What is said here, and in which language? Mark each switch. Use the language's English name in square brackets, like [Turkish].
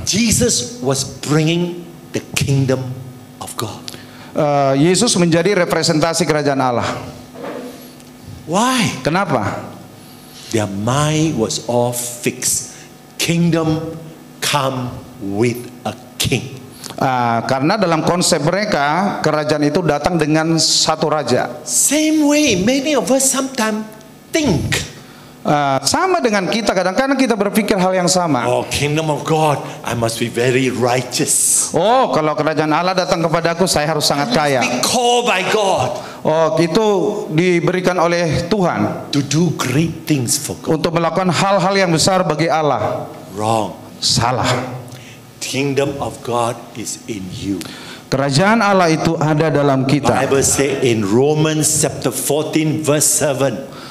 [English] Jesus was bringing the kingdom of God. [Indonesian] Yesus menjadi representasi kerajaan Allah. [English] Why? [Indonesian] Kenapa? [English] Their mind was all fixed. Kingdom come with a king. [Indonesian] Karena dalam konsep mereka kerajaan itu datang dengan satu raja. [English] Same way, many of us sometimes think, [Indonesian] Sama dengan kita, kadang-kadang kita berpikir hal yang sama. [English] oh, kingdom of God, I must be very righteous. [Indonesian] Oh, kalau kerajaan Allah datang kepadaku, saya harus sangat kaya. [English] Be called by God [Indonesian] Oh, itu diberikan oleh Tuhan [English] to do great things for God. [Indonesian] untuk melakukan hal-hal yang besar bagi Allah. [English] Wrong. [Indonesian] Salah. [English] Kingdom of God is in you. [Indonesian] Kerajaan Allah itu ada dalam kita. [English] Bible say in Romans chapter 14 verse 7.